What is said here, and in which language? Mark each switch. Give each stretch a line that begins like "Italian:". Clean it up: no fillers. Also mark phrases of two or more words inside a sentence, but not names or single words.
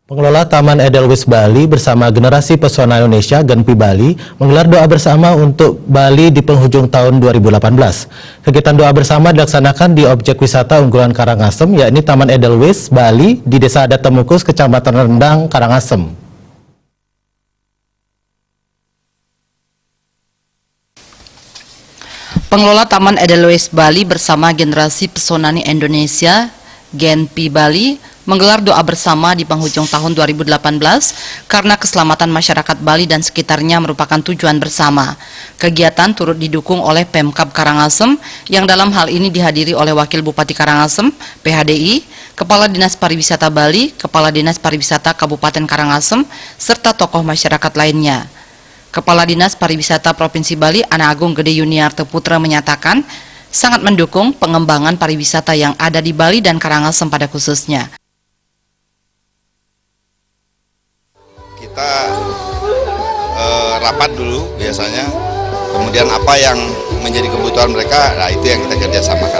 Indonesian: Pengelola Taman Edelweiss Bali bersama Generasi Pesona Indonesia Genpi Bali menggelar doa bersama untuk Bali di penghujung tahun 2018. Kegiatan doa bersama dilaksanakan di objek wisata unggulan Karangasem, yakni Taman Edelweiss Bali di Desa Adat Temukus, Kecamatan Rendang, Karangasem. Pengelola Taman Edelweiss Bali bersama Generasi Pesona Indonesia Genpi Bali menggelar doa bersama di penghujung tahun 2018 karena keselamatan masyarakat Bali dan sekitarnya merupakan tujuan bersama. Kegiatan turut didukung oleh Pemkab Karangasem yang dalam hal ini dihadiri oleh Wakil Bupati Karangasem, PHDI, Kepala Dinas Pariwisata Bali, Kepala Dinas Pariwisata Kabupaten Karangasem, serta tokoh masyarakat lainnya. Kepala Dinas Pariwisata Provinsi Bali, Ana Agung Gede Yuniarto Putra menyatakan sangat mendukung pengembangan pariwisata yang ada di Bali dan Karangasem pada khususnya. Kita rapat dulu biasanya, kemudian apa yang menjadi kebutuhan mereka, nah itu yang kita kerjasamakan.